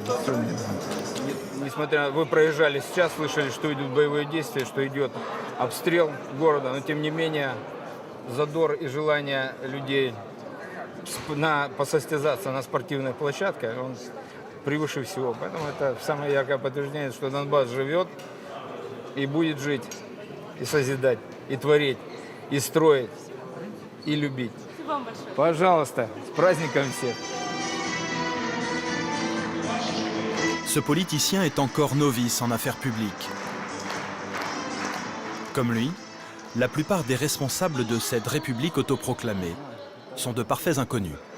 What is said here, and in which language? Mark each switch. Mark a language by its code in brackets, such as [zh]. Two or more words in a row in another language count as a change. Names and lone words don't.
[ru] Несмотря, вы проезжали сейчас, слышали, что идут боевые действия, что идет обстрел города, но тем не менее задор и желание людей посостязаться на спортивной площадке, он превыше всего. Поэтому это самое яркое подтверждение, что Донбасс живет и будет жить, и созидать, и творить, и строить, и любить. Спасибо вам большое. Пожалуйста, с праздником всех. [fr] Ce politicien est encore novice en affaires publiques. Comme lui, la plupart des responsables de cette république autoproclamée sont de parfaits inconnus.